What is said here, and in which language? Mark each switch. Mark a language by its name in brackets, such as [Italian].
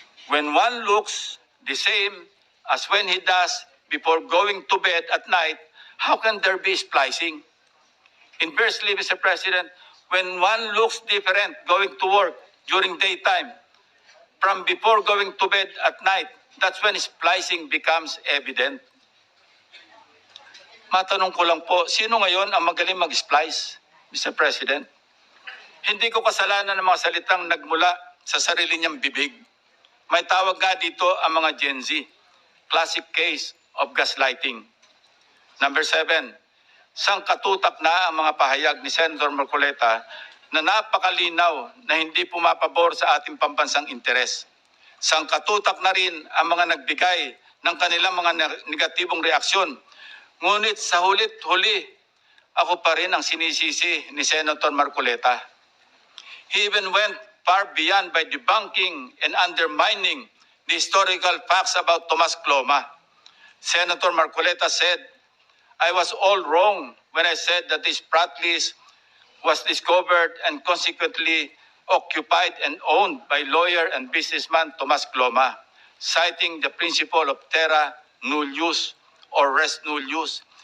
[English] When one looks the same as when he does before going to bed at night, how can there be splicing? Inversely, Mr. President, when one looks different going to work during daytime from before going to bed at night, that's when splicing becomes evident. [Filipino] Matanong ko lang po, sino ngayon ang magaling mag-splice, Mr. President? Hindi ko kasalanan ng mga salitang nagmula sa sarili niyang bibig. May tawag nga dito ang mga Gen Z, [English] classic case of gaslighting. [Filipino] Number 7, sangkatutak na ang mga pahayag ni Senator Marcoleta na napakalinaw na hindi pumapabor sa ating pambansang interes. Sangkatutak na rin ang mga nagbigay ng kanilang mga negatibong reaksyon. Ngunit sa hulit-huli, ako pa rin ang sinisisi ni Senator Marcoleta. [English] He even went far beyond by debunking and undermining the historical facts about Tomas Cloma. Senator Marcoleta said, I was all wrong when I said that this frat list was discovered and consequently occupied and owned by lawyer and businessman Tomas Cloma, citing the principle of terra nullius or res nullius.